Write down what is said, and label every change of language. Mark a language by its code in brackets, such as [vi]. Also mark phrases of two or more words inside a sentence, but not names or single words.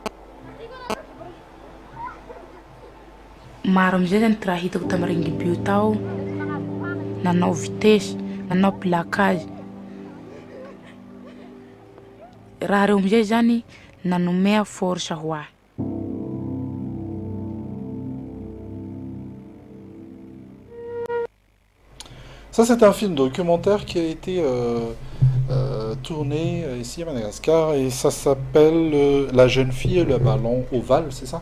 [mg] Maro amizay zany ty raha hitako tamy rugby io tao, nanao vitesy, nanao plaquage. Raha reo amizay zany nanomea force ho ahy. [fr] Ça, c'est un film documentaire qui a été tourné ici à Madagascar et ça s'appelle La jeune fille et le ballon ovale, c'est ça?